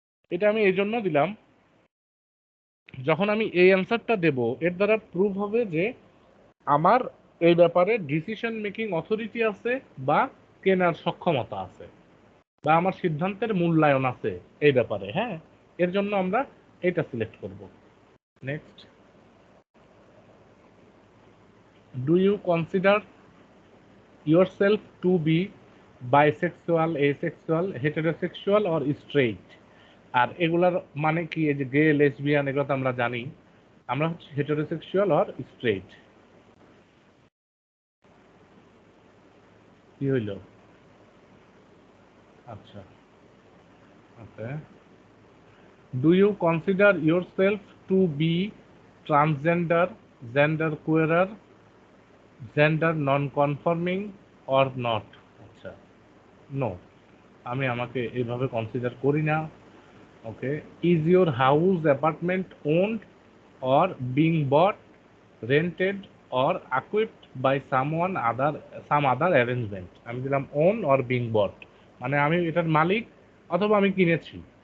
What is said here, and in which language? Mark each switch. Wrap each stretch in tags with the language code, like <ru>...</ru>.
<bn>এটা আমি এই জন্য দিলাম, যখন আমি এই অ্যান্সারটা দেব এর দ্বারা প্রুভ হবে যে আমার এই ব্যাপারে ডিসিশন মেকিং অথরিটি আছে বা কেনার সক্ষমতা আছে বা আমার সিদ্ধান্তের মূল্যায়ন আছে এই ব্যাপারে। হ্যাঁ, এর জন্য আমরা এটা সিলেক্ট করব।</bn> <en>Next, do you consider yourself to be bisexual, asexual, heterosexual or straight?</en> <bn>আর এগুলার মানে কি, এই যে গে, লেসবিয়ান, এগুলো তো আমরা জানি। আমরা হচ্ছে হেটারোসেক্সুয়াল অর স্ট্রেইট। কি হইল? আচ্ছা, ওকে।</bn> <en>Do you consider yourself to be transgender, gender queer, gender non-conforming or not?</en> <bn>আচ্ছা, নো, আমি আমাকে এইভাবে কনসিডার করি না।</bn> <en>Okay, is your house apartment owned or being bought, rented or equipped by some other arrangement?</en> <bn>আমি দিলাম</bn> <en>own or being bought,</en> <bn>মানে আমি এটার মালিক অথবা আমি কিনেছি।</bn>